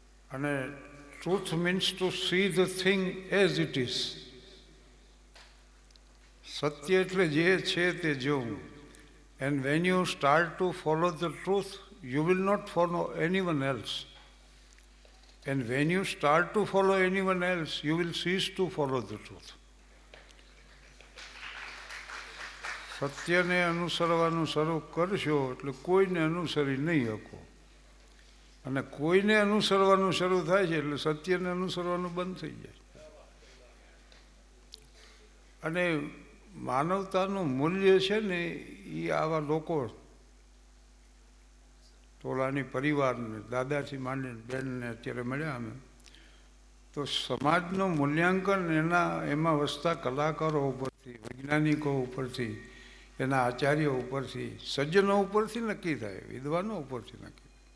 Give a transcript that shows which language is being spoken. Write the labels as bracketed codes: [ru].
[en] અને truth means to see the thing as it is. [gu] સત્ય એટલે જે છે તે જોવું. [en] And when you start to follow the truth, you will not follow anyone else. And when you start to follow anyone else, you will cease to follow the truth. [gu] સત્યને અનુસરવાનું શરૂ કરશો એટલે કોઈને અનુસરી નહીં શકો. અને કોઈને અનુસરવાનું શરૂ થાય છે એટલે સત્યને અનુસરવાનું બંધ થઈ જાય. અને માનવતાનું મૂલ્ય છે ને એ આવા લોકો, ટોળાની પરિવારને, દાદાથી માંડીને બેનને અત્યારે મળ્યા અમે, તો સમાજનું મૂલ્યાંકન એમાં વસતા કલાકારો ઉપરથી, વૈજ્ઞાનિકો ઉપરથી, એના આચાર્યો ઉપરથી, સજ્જનો ઉપરથી નક્કી થાય, વિદ્વાનો ઉપરથી નક્કી.